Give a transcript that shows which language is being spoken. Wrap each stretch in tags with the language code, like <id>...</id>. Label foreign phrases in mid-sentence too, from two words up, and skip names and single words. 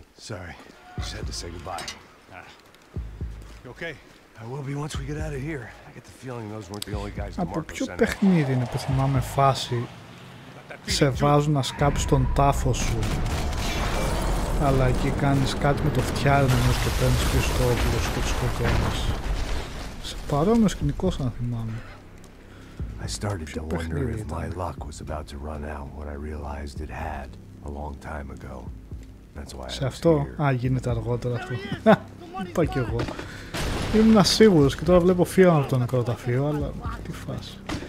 <en>Sorry, just had to say goodbye. You okay? I will be once we get out of here. I get the feeling those weren't the only guys the</en> <el>Από</el> <en>Marco</en> <el>ποιο</el> <en>sent out.</en> <el>παιχνίδι είναι που θυμάμαι φάση σε βάζουν να σκάψεις τον τάφο σου, αλλά εκεί κάνεις κάτι με το φτιάρι νομίζω και παίρνεις πίσω το όπλο σου και τους σκοτώνεις. Σε παρόμοιο σκηνικό σαν να θυμάμαι.</el> <en>I started to wonder if my luck was about to run out when I realized it had a long time ago. That's why I was</en> <el>Σε αυτό,</el> <en>here.</en> <el>γίνεται αργότερα αυτό. Είπα κι εγώ. Ήμουν σίγουρος και τώρα βλέπω φύλλο από το νεκροταφείο, αλλά τι φάση.</el>